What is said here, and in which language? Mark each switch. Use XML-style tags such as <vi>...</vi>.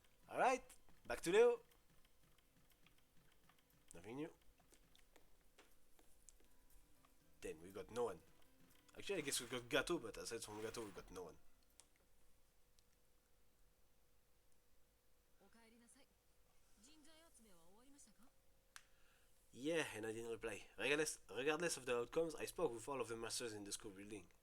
<en>Alright, back to Leo. Nothing new. Then we got no one. Actually, I guess we got Gato, but aside from Gato, we got no one.</en> <ja>おかえりなさい。人材集めは終わりましたか？</ja> <en>Yeah, and I didn't reply. Regardless of the outcomes, I spoke with all of the masters in the school building.</en>